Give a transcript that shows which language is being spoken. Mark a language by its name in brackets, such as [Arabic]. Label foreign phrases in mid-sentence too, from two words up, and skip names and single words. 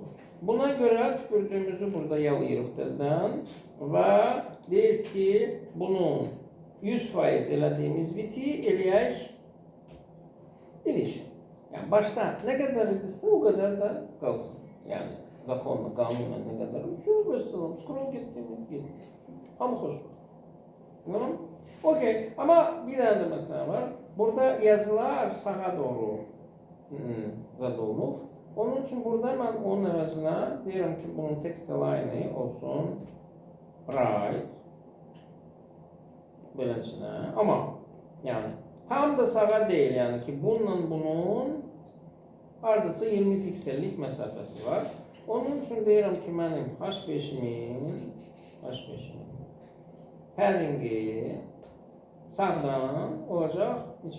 [Azerbaijani] Buna görə tüpürdüyümüzü burada yalayırıq təzdən və deyir ki, bunun 100% elədiyimiz biti eləyək deletion. Yəni başda nə qədər edirsə o qədər də qalsın. Yəni zakonla, qanunla nə qədər üstü, scroll getdi. Hamı xoşdur. Tamam? Okey. [Turkish] Ama bir tane de mesela var. [Azerbaijani] Burada yazılar sağa doğru olunub. Onun için burada ben onun əvəzinə deyirəm ki, bunun [English] text align [Azerbaijani] olsun right beləsinə. [Turkish] Ama yani tam da sağa değil, yani ki bununla bunun hardasa 20 piksellik mesafesi var. [Azerbaijani] Onun için deyirəm ki, mənim H5'imin paddingi sağdan olacak neçə?